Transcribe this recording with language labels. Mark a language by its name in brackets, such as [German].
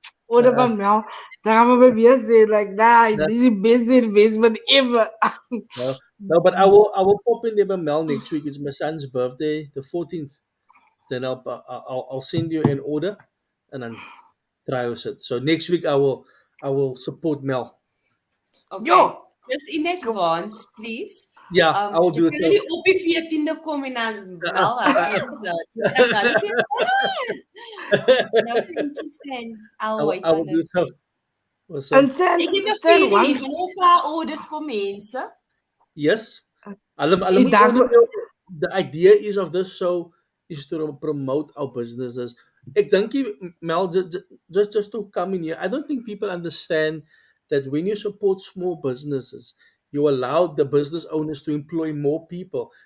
[English] What about Mel? [Afrikaans] Dan gaan [English] we weer say like, nah, this is best investment ever. No, but I will pop in there Mel next week. It's my son's birthday, the 14th. Then I'll send you an order and then try it. So next week I will support Mel. Okay. Yo. Just in advance, please. Yeah, I will do it. [Afrikaans] Jy kan op die 14de kom en dan Mel as [English] I will do so. And Stan, [Afrikaans] Ek het 'n feeling jy gaan ook 'n paar orders vir mense. [English] Yes. The idea is of this show is to promote our businesses. [Afrikaans] Ek dink [English] Mel just to come in here. I don't think people understand that when you support small businesses, you allow the business owners to employ more people.